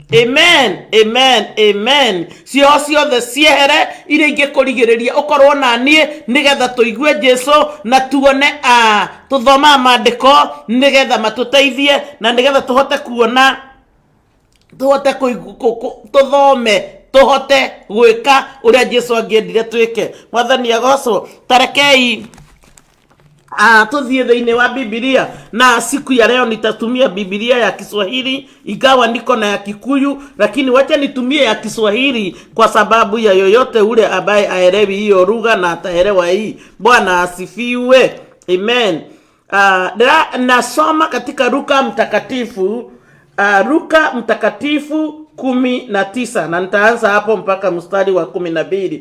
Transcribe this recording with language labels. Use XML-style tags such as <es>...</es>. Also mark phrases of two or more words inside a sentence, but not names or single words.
<ki>amen ciothe ciehere iria ingikurigireria ukorwo na nie nigetha tuigue Jesu na tuone tuthoma mandiko nigetha matuteithie na nigetha tuhote kuona tuhote tuthome tuhote gwika uria Jesu angiendire twike mwathani agocwo tarekei tuthie thĩinĩ wa Biblia,</ki> <sw>na siku ya leo nitatumia Biblia ya Kiswahili, ingawa niko na ya Kikuyu, lakini wacha nitumie ya Kiswahili kwa sababu ya yoyote ule ambaye aelewi hiyo lugha na ataelewa hii. Bwana asifiwe. Amen. Nasoma katika Luka mtakatifu, Luka mtakatifu 19, na nitaanza hapo mpaka mstari wa 12.</sw>